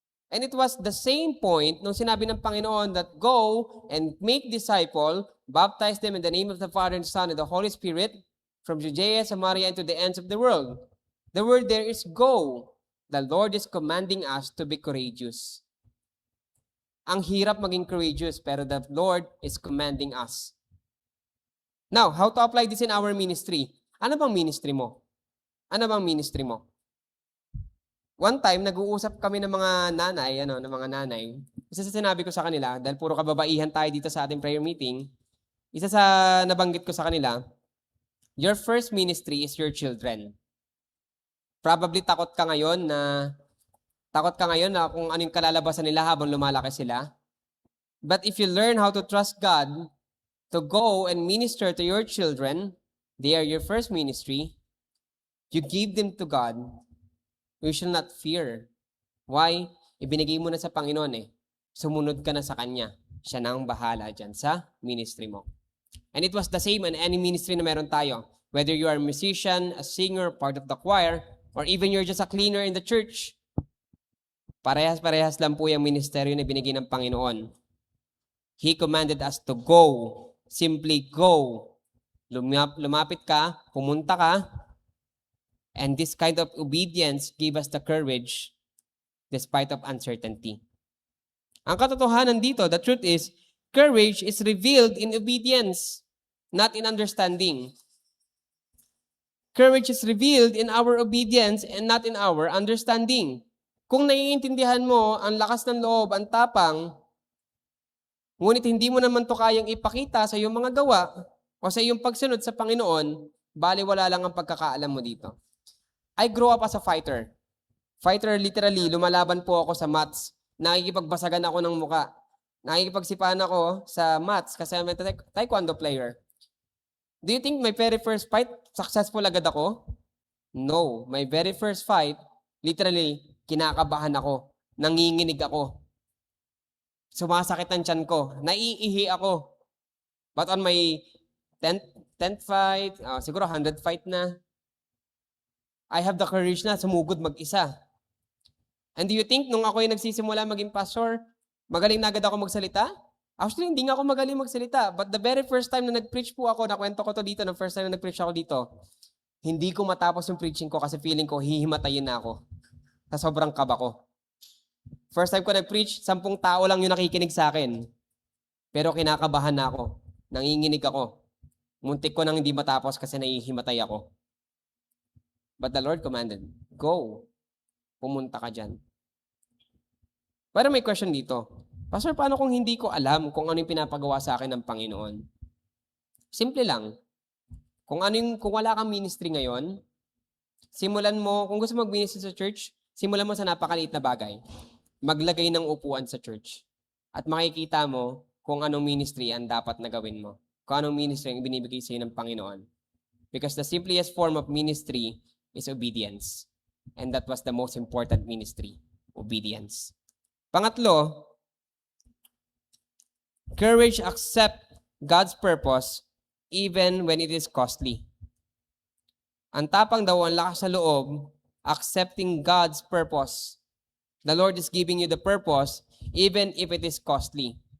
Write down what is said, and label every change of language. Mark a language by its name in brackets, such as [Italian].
[English] And it was the same point [Filipino] nung sinabi ng Panginoon [English] that go and make disciple, baptize them in the name of the Father and Son and the Holy Spirit from Judea, Samaria, and to the ends of the world. The word there is go. The Lord is commanding us to be courageous. [Filipino] Ang hirap maging courageous, pero [English] the Lord is commanding us. Now, how to apply this in our ministry? [Filipino] Ano bang ministry mo? Ano bang ministry mo? [English] One time, [Filipino] nag-uusap kami ng mga nanay. Isa sa sinabi ko sa kanila, dahil puro kababaihan tayo dito sa ating prayer meeting, isa sa nabanggit ko sa kanila, [English] your first ministry is your children. [Filipino] Probably takot ka ngayon na kung ano yung kalalabasan nila habang lumalaki sila. [English] But if you learn how to trust God to go and minister to your children, they are your first ministry, You give them to God, you shall not fear. Why? [Filipino] Ibinigay mo na sa Panginoon eh. Sumunod ka na sa Kanya. Siya na ang bahala dyan sa ministry mo. [English] And it was the same in any ministry [Filipino] na meron tayo. [English] Whether you are a musician, a singer, part of the choir, or even you're just a cleaner in the church, [Filipino] parehas-parehas lang po yung ministeryo na binigay ng Panginoon. [English] He commanded us to go. Simply go. [Filipino] Lumapit ka, pumunta ka, [English] and this kind of obedience gave us the courage despite of uncertainty. [Filipino] Ang katotohanan dito, [English] the truth is, courage is revealed in obedience, not in understanding. Courage is revealed in our obedience and not in our understanding. [Filipino] Kung naiintindihan mo ang lakas ng loob, ang tapang, ngunit hindi mo naman to kayang ipakita sa iyong mga gawa o sa iyong pagsunod sa Panginoon, baliwala lang ang pagkakaalam mo dito. [English] I grew up as a fighter. Fighter, literally, [Filipino] lumalaban po ako sa mats. Nakikipagbasagan ako ng muka. Nakikipagsipahan ako sa mats kasi [English] I'm a taekwondo player. Do you think my very first fight, successful [Filipino] agad ako? [English] No. My very first fight, literally, [Filipino] kinakabahan ako. Nanginginig ako. Sumasakit ang tiyan ko. Naiihi ako. [English] But on my 10th fight, [Filipino] siguro 100 fight na, [English] I have the courage [Filipino] na sumugod mag-isa. [English] And do you think [Filipino] nung ako yung nagsisimula maging pastor, magaling na agad ako magsalita? Actually, hindi nga ako magaling magsalita. [English] But the very first time [Filipino] na nag-preach po ako, nakwento ko to dito, [English] the first time [Filipino] na nag-preach ako dito, hindi ko matapos yung preaching ko kasi feeling ko hihimatayin na ako. Sa sobrang kaba ko. First time ko nag-preach, 10 tao lang yung nakikinig sa akin. Pero kinakabahan na ako. Nanginginig ako. Muntik ko nang hindi matapos kasi nahihimatay ako. [English] But the Lord commanded, go. [Filipino] Pumunta ka dyan. Pero may question dito. Pastor, paano kung hindi ko alam kung ano yung pinapagawa sa akin ng Panginoon? Simple lang. Kung wala kang ministry ngayon, simulan mo, kung gusto mag-ministry sa church, simulan mo sa napakaliit na bagay. Maglagay ng upuan sa church. At makikita mo kung anong ministry ang dapat na gawin mo. Kung anong ministry ang ibinibigay sa iyo ng Panginoon. [English] Because the simplest form of ministry is obedience. And that was the most important ministry, obedience. Pangatlo, courage accept God's purpose even when it is costly. [Filipino] Ang tapang daw, ang lakas sa loob, [English] accepting God's purpose. The Lord is giving you the purpose even if it is costly.